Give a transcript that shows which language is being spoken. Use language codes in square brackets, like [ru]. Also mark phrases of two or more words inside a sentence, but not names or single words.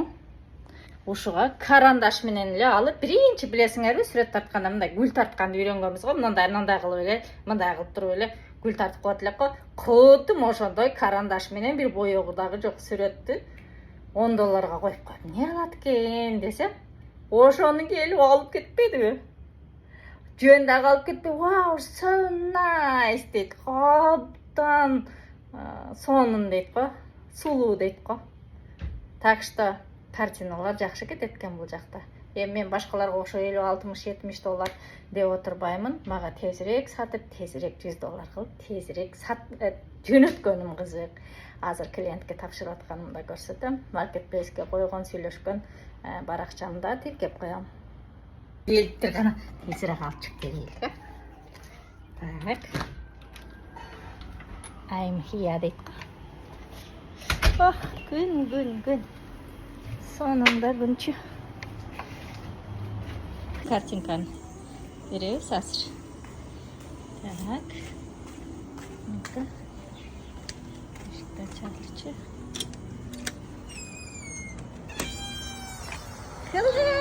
[ky] Ушуга карандаш менен эле алып, биринчи билесиңерби, сүрөт тартканда мындай гүл тартканды үйрөнгөнбүз го, мындай кылып эле, мындай кылып туруп эле гүл тартып коет элек го. Кудум ошондой карандаш менен бир боёгу дагы жок сүрөттү $10 коюп койдум. Не кылат экен десем, ошону келип алып кетпедиби? Жөн дагы алып кетпей, [en] wow, so nice дейт. [ky] Абдан сонун дейт го, сулуу дейт го. [ru] Так что [ky] картиналар жакшы кетет экен бул жакта. Мен башкаларга ошо $50-60-70 деп отурбаймын. Мага тезирээк сатып, тезирээк $100 кылып, тезирээк жөнөткөнүм кызык. Азыр клиентке тапшырып атканымда көрсөтөм. Маркетплейске койгон, сүйлөшкөн баракчамды да тиркеп коем. Элиптер гана тезирээк алып чыгып келейик. Так. [en] I'm here дейт. [ky] Күн. Сонунда күнчү. Картинканы беребиз азыр. [ru] Так. Ну-ка. [ky] Ишикти ачайлычы. Кылды!